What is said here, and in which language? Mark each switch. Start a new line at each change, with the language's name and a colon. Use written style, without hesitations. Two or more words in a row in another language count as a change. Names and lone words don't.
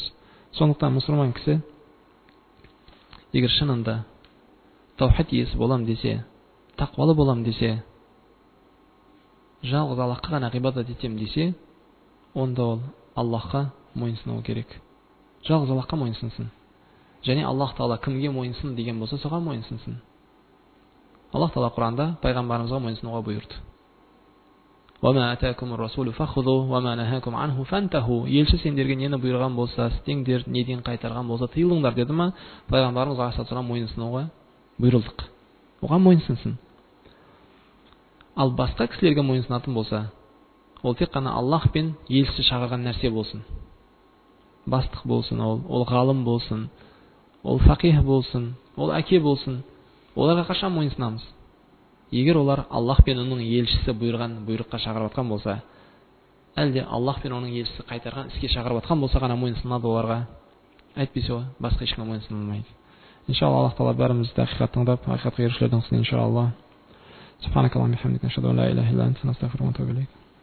Kazakh: Сондықтан мұсылман кісі, егер шынында таухид иесі болам десе, тақуалы болам десе, жалғыз Аллахқа ғана ғибадат етем десе, онда ол Аллахқа мойынсынуы керек. Жалғыз Аллахқа мойынсынсын. Және Аллах Тағала кімге мойынсын деген болса, соған мойынсынсын. Аллах Тағала Құранда пайғамбарымызға мойынсынуға бұйырды.
Arabic: وَمَا أَتَاكُمُ الرَّسُولُ فَخُذُوهُ وَمَا نَهَاكُمْ عَنْهُ فَانْتَهُوا.
Kazakh: Елші сендерге нені бұйырған болса, істеңдер, неден қайтарған болса, тыйылыңдар деді ма? Пайғамбарымыз алейхиссалам мойынсынуға бұйырылдық. Оған мойынсынсын. Ал басқа кісілерге мойынсынатын болса, ол тек қана Аллах пен елшісі шақырған нәрсе болсын. Бастық болсын, ол ғалым болсын, ол фақих болсын, ол әке болсын, оларға қашан мойынсынамыз? Егер олар Аллах пен оның елшісі бұйырған бұйрыққа шақырып атқан болса, әлде Аллах пен оның елшісі қайтарған іске шақырып атқан болса ғана мойынсынады оларға. Әйтпесе басқа ешкім мойынсынылмайды. Иншалла, Аллах Тағала бәрімізді ақиқат тыңдап, ақиқатқа ерушілерден қылсын, иншалла.
Arabic: سبحانك اللهم وبحمدك أشهد أن لا إله إلا أنت أستغفرك وأتوب إليك.